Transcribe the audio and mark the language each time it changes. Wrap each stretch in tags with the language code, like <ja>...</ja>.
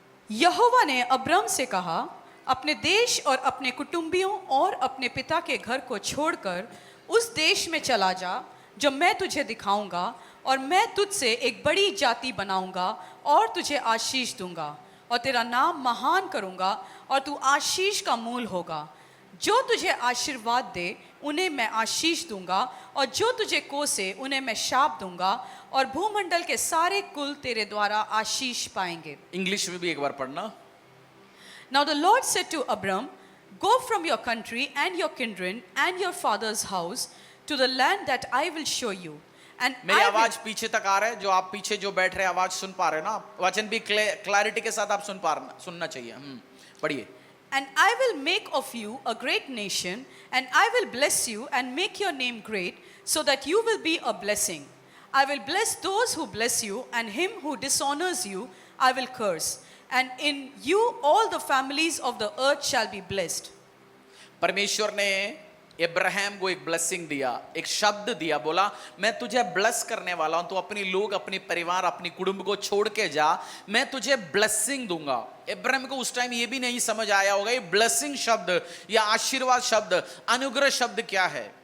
<hi>यहोवा ने अब्राम से कहा, अपने देश और अपने कुटुंबियों और अपने पिता के घर को छोड़कर उस देश में चला जा जो मैं तुझे दिखाऊंगा, और मैं तुझसे एक बड़ी जाति बनाऊंगा और तुझे आशीष दूंगा, और तेरा नाम महान करूंगा, और तू आशीष का मूल होगा। जो तुझे आशीर्वाद दे उन्हें मैं आशीष दूंगा, और जो तुझे कोसे उन्हें मैं शाप दूंगा, और भूमंडल के सारे कुल तेरे द्वारा आशीष पाएंगे। इंग्लिश में भी एक बार पढ़ना। Now the Lord said to Abram, go from your country and your kindred and your father's house to the land that I will show you.</hi> <en>And</en> <hi>मेरी</hi> <en>I</en> <hi>आवाज</hi> <en>will,</en> <hi>पीछे तक आ रहा है? जो आप पीछे जो बैठ रहे हैं, आवाज सुन पा रहे हो ना? वचन भी क्लैरिटी के साथ आप सुनना चाहिए। पढ़िए।</hi> <en>and I will make of you a great nation, and I will bless you and make your name great, so that you will be a blessing. I will bless those who bless you, and him who dishonors you I will curse. And in you all the families of the earth shall be blessed.</en> <hi>परमेश्वर ने इब्राहिम को एक blessing दिया, एक शब्द दिया, बोला मैं तुझे ब्लेस करने वाला हूं, तू अपनी लोग, अपनी परिवार, अपनी कुटुंब को छोड़ के जा, मैं तुझे ब्लेसिंग दूंगा। इब्राहिम को उस टाइम ये भी नहीं समझ आया होगा ये ब्लेसिंग शब्द या आशीर्वाद शब्द, अनुग्रह शब्द क्या है।</hi>